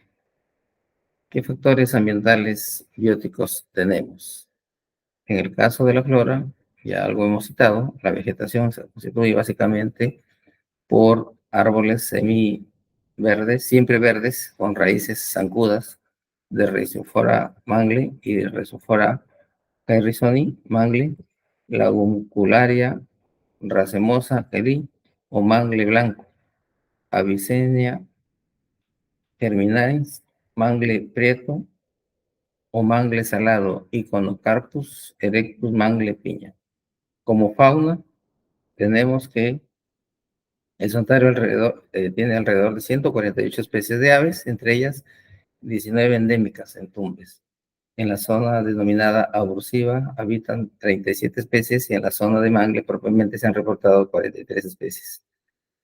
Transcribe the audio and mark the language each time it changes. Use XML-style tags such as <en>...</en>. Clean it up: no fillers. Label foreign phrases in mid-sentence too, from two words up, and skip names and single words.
<es>¿Qué factores ambientales bióticos tenemos? En el caso de la flora, ya algo hemos citado, la vegetación se constituye básicamente por árboles semiverdes, siempre verdes, con raíces zancudas de Rhizophyra mangle y de Rhizophyra harrisoni mangle, Laguncularia racemosa Kelly o mangle blanco, Avicennia germinalis, mangle prieto o mangle salado, Iconocarpus erectus mangle piña. Como fauna, tenemos que el santuario tiene alrededor de 148 especies de aves, entre ellas 19 endémicas en Tumbes. En la zona denominada abusiva habitan 37 especies y en la zona de mangle propiamente se han reportado 43 especies.</es>